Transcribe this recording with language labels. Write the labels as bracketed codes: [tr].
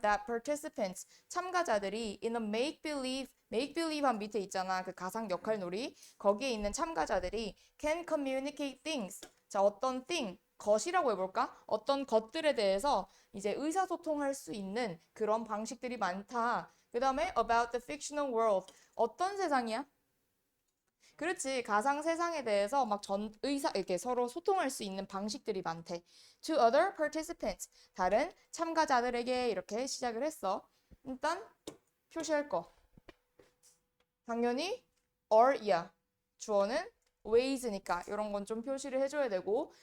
[en] That participants, [ko] 참가자들이 [en] in a make-believe [ko] 한 밑에 있잖아. 그 가상 역할 놀이. 거기에 있는 참가자들이 [en] can communicate things. [ko] 자, 어떤 thing, 것이라고 해볼까? 어떤 것들에 대해서 이제 의사소통할 수 있는 그런 방식들이 많다. 그 다음에 [en] about the fictional world. [ko] 어떤 세상이야? 그렇지. 가상 세상에 대해서 막 이렇게 서로 소통할 수 있는 방식들이 많대. [en] To other participants. [ko] 다른 참가자들에게 이렇게 시작을 했어. 일단 표시할 거. 당연히 are야. 주어는 ways니까 이런 건 좀 표시를 해줘야 되고.